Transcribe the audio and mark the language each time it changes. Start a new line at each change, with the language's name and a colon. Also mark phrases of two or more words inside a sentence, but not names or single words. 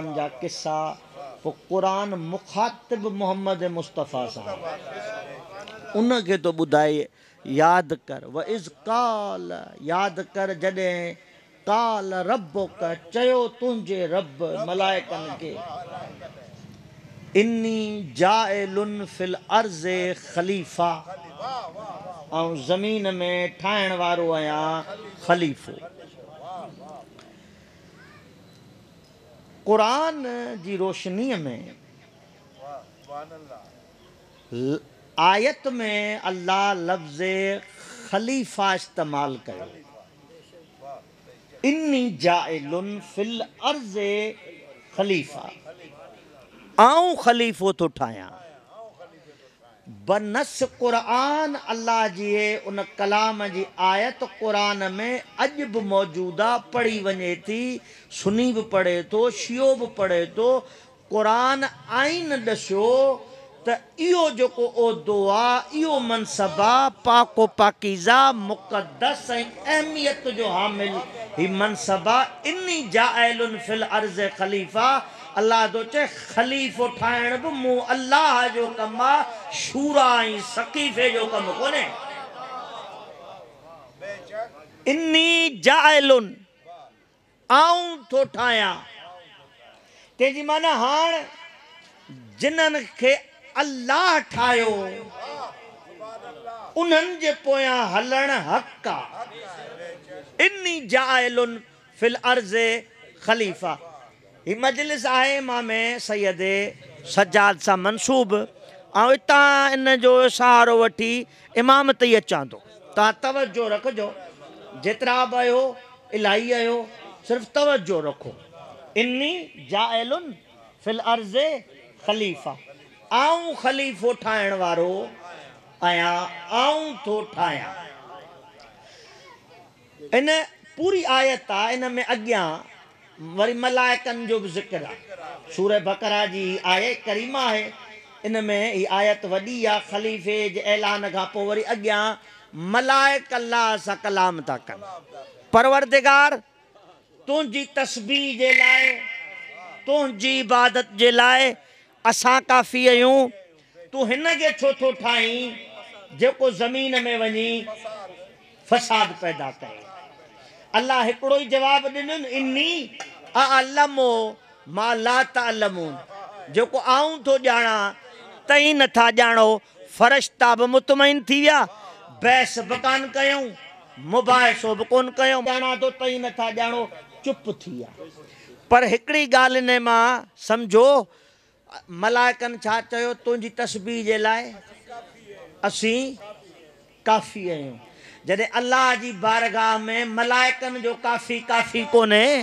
Sindhi: जा किस्सा, पोइ क़ुरान मुख़ातिब मोहम्मद मुस्तफ़ा सां उन खे तो ॿुधाए यादि कर
Arabic: وإذ قال,
Sindhi: यादि कर जॾहिं
Arabic: قال ربك,
Sindhi: चयो तुंहिंजे रब मलाइकनि खे
Arabic: إني جاعل في الأرض خليفة,
Sindhi: ऐं ज़मीन में ठाहिण वारो आहियां ख़लीफ़ो। क़ुरान जी रोशनीअ में आयत में अल्लाह लफ़्ज़ ख़लीफ़ा इस्तेमालु कयो,
Arabic: إني جاعل في الأرض خليفة,
Sindhi: आऊं ख़लीफ़ो थो ठाहियां। बनस क़ुरान अल्लाह जी उन कलाम जी आयत क़ुरान में अज भी मौजूदा पढ़ी वने थी सुनी भी पढ़े तो शियो भी पढ़े तो क़ुरान आइन दस्यो त इहो जेको ओहदो आहे इहो मनसबा पाको पाकीज़ा मुक़द्दस ऐं अहमियत जो हामिल ही मनसबा
Arabic: إني جاعل في الأرض خليفة
Sindhi: अल्लाह तो चे खलीफ़ो ठाहिण भी मूं अल्लाह जो कम आहे शूरा ऐं सक़ीफ़े जो कम कोन्हे
Arabic: إني جاعل
Sindhi: आऊं थो ठाहियां तेजी माना हाण जिन्हनि खे अल्लाह ठाहियो उन्हनि जे पोयां हलण हक़ आहे
Arabic: إني جاعل في الأرض خليفة
Sindhi: ही मजलिस आहे इमाम सैयद सज्जाद सां मनसूब ऐं हितां इन जो सहारो वठी इमामती अचां थो तव्हां तवजो रखिजो जेतिरा बि आहियो इलाही आहियो सिर्फ़ु तवजो रखो
Arabic: إني جاعل في الأرض خليفة
Sindhi: आऊं ख़लीफ़ो ठाहिण वारो आहियां आऊं थो ठाहियां इन पूरी आयत आहे इन में अॻियां वरी मलाइकनि जो भी ज़िक्र आहे सूरह बकरा जी आयत करीमा है इन में ही आयत वॾी आहे ख़लीफ़े जे ऐलान खां पोइ वरी अॻियां मलाइक अल्लाह सां कलाम था कनि परवरदिगार तुंहिंजी तस्बीह जे लाइ तुंहिंजी इबादत जे लाइ असां काफ़ी आहियूं तूं हिन खे छो थो ठाहीं जेको ज़मीन में वञी फ़साद पैदा करे अल्लाह हिकिड़ो ई जवाब ॾिनो
Arabic: إني أعلم ما لا تعلمون
Sindhi: जेको आऊं थो ॼाणा तई नथा ॼाणो फ़रिश्ता बि मुतमइन थी विया बहस बि कान कयूं मुबाहिसो बि कोन कयूं ॼाणा थो तई नथा ॼाणो चुप थी विया पर हिकिड़ी ॻाल्हि इन मां सम्झो मलाइकनि छा चयो तुंहिंजी तस्बीह जे लाइ असीं काफ़ी आहियूं जॾहिं अल्लाह जी बारगाह में मलाइकनि जो काफ़ी काफ़ी कोन्हे